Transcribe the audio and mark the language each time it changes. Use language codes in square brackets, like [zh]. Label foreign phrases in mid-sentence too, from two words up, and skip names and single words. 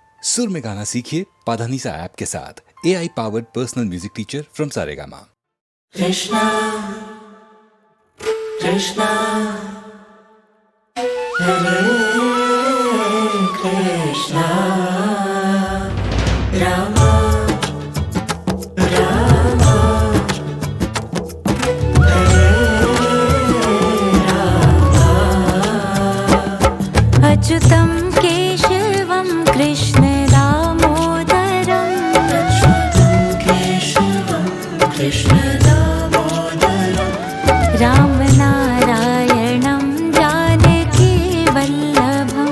[hi] सुर में गाना सीखिए पाधानीसा ऐप के साथ। [en] AI powered personal music teacher from Saregama. [sa] कृष्णा कृष्णा हरे कृष्णा रामा रामा हरे रामा अच्युतं केशवं कृष्ण दामोदरम् कृष्ण दामोदरम् रामनारायणं जानकी वल्लभम्